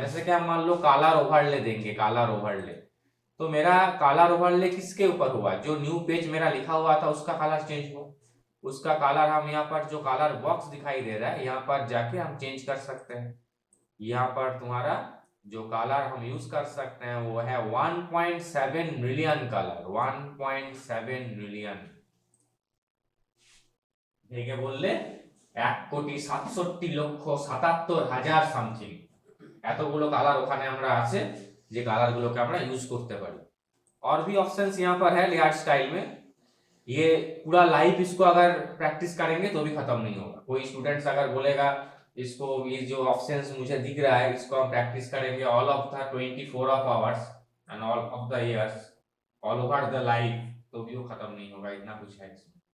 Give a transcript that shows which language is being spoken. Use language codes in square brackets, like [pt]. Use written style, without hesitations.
[hi] जैसे कि हम मान लो कलर ओवरले देंगे, कलर ओवरले, तो मेरा कलर ओवरले किसके ऊपर हुआ, जो न्यू पेज मेरा लिखा हुआ था उसका कलर चेंज हुआ। उसका कलर हम यहाँ पर जो कलर बॉक्स दिखाई दे रहा है यहाँ पर जाके हम चेंज कर सकते हैं। यहाँ पर तुम्हारा जो कलर हम यूज कर सकते हैं वो है 1.7 मिलियन कलर, 1.7 মিলিয়ন। [bn] দেখে বললে 1,67,77,000 সামথিং, এতগুলো কালার ওখানে আমরা আছে যে কালার গুলোকে আমরা ইউজ করতে পারি। [hi] और भी ऑप्शंस यहाँ पर है लेयर स्टाइल में। ये पूरा लाइव इसको अगर प्रैक्टिस करेंगे तो भी खत्म नहीं होगा। कोई स्टूडेंट्स अगर बोलेगा इसको, ये जो ऑप्शंस मुझे दिख रहा है इसको हम प्रैक्टिस करेंगे [en] all of the 24 of hours and all of the years all over the life, [hi] तो भी वो खत्म नहीं होगा। इतना कुछ है इसमें।